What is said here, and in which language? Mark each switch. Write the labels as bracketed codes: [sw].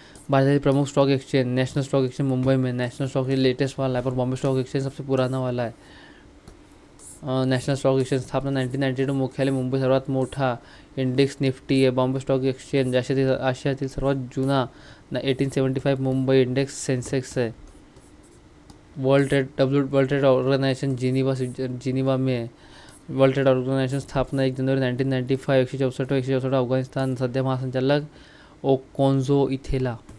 [hi] भारत के प्रमुख stock exchange. National stock exchange Mumbai में. नेशनल स्टॉक एक्सचेंज लेटेस्ट वाला है, पर बॉम्बे स्टॉक एक्सचेंज सबसे पुराना वाला है. [mr] नॅशनल स्टॉक एक्सचेंज स्थापना 1992. मुख्यालय मुंबई. सर्वात मोठा इंडेक्स निफ्टी आहे. बॉम्बे स्टॉक एक्सचेंज आशियातील सर्वात जुना 1875 मुंबई इंडेक्स सेन्सेक्स आहे. वर्ल्ड ट्रेड ऑर्गनायझेशन जिनिवा में आहे. वर्ल्ड ट्रेड ऑर्गनायझेशन स्थापना 1 जनवरी 1995. 164 अफगाणिस्तान. सध्या महासंचालक ओकोन्झो इथेला.